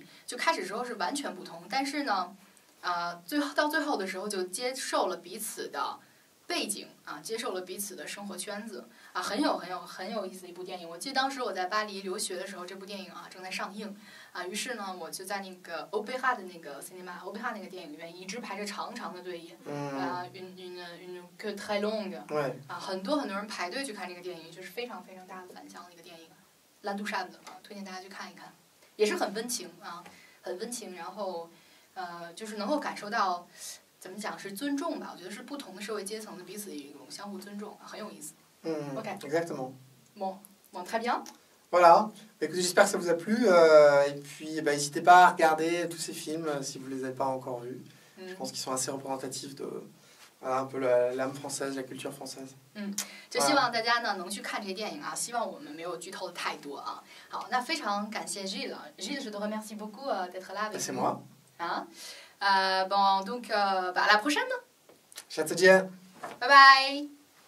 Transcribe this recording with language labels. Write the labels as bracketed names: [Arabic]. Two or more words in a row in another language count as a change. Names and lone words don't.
[Chinese] 就开始时候是完全不同，但是呢到最后的时候就接受了彼此的背景接受了彼此的生活圈子很有意思的一部电影。我记得当时我在巴黎留学的时候，这部电影正在上映于是呢我就在那个欧贝哈的那个 cinema 欧贝哈那个电影里面一直排着长长的队列 [French] une queue très longue [Chinese] 很多人排队去看这个电影，就是非常非常大的反响的一个电影。L'Intouchable推荐大家去看一看，也是很温情很温情，然后就是能够感受到怎么讲是尊重吧，我觉得是不同的社会阶层的彼此一种相互尊重很有意思。OK. [French] Exactement. Bon, très bien. Voilà. Écoutez, j'espère que ça vous a plu. Et puis, n'hésitez pas à regarder tous ces films si vous ne les avez pas encore vus. Je pense qu'ils sont assez représentatifs de un peu l'âme française, la culture française. [Chinese] 就希望大家呢能去看这些电影希望我们没有剧透的太多好，那非常感谢 Gilles, [French] je te remercie beaucoup d'être là avec nous. C'est moi. Bon, donc à la prochaine. [Chinese] 下次见。拜拜。